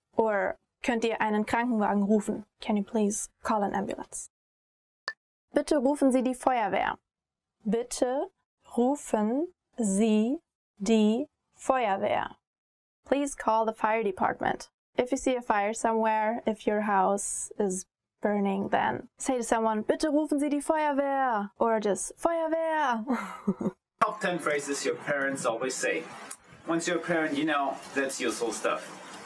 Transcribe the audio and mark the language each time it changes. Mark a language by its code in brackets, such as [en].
[de] Or, könnt ihr einen Krankenwagen rufen? [en] Can you please call an ambulance? [de] Bitte rufen Sie die Feuerwehr. Bitte rufen Sie die Feuerwehr. [en] Please call the fire department. If you see a fire somewhere, if your house is burning, then say to someone, [de] bitte rufen Sie die Feuerwehr. [en] Or just, Feuerwehr. Top 10 phrases your parents always say. Once you're a parent, you know that's useful stuff.